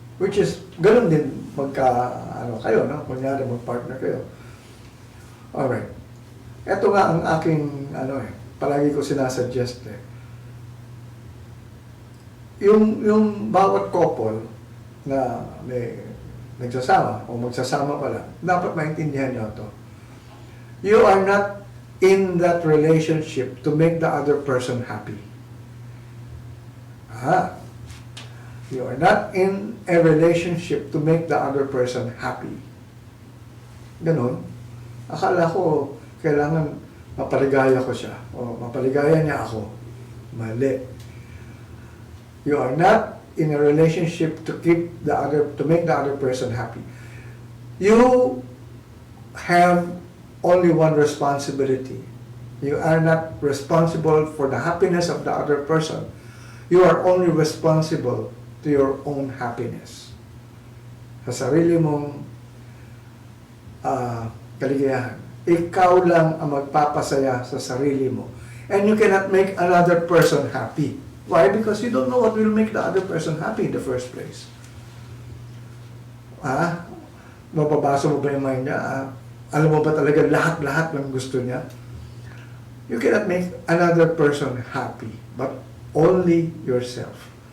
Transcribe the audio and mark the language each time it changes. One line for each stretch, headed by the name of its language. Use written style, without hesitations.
English: Which is,
Filipino: ganun din kayo, kunyari mag-partner kayo.
English: Alright.
Filipino: Ito nga ang aking, palagi ko sinasuggest Yung bawat couple na may nagsasama o magsasama pala, dapat maintindihan nyo ito.
English: You are not in that relationship to make the other person happy. You are not in a relationship to make the other person happy.
Filipino: Ganon. Akala ko, kailangan mapaligaya ko siya o mapaligaya niya ako. Mali.
English: You are not in a relationship to make the other person happy. You have only one responsibility. You are not responsible for the happiness of the other person. You are only responsible to your own happiness.
Filipino: Sa sarili mong kaligayahan. Ikaw lang ang magpapasaya sa sarili mo.
English: And you cannot make another person happy. Why? Because you don't know what will make the other person happy in the first place.
Filipino: Mababasa mo ba yung mind niya? Alam mo ba talaga lahat-lahat ng gusto niya?
English: You cannot make another person happy, but only yourself.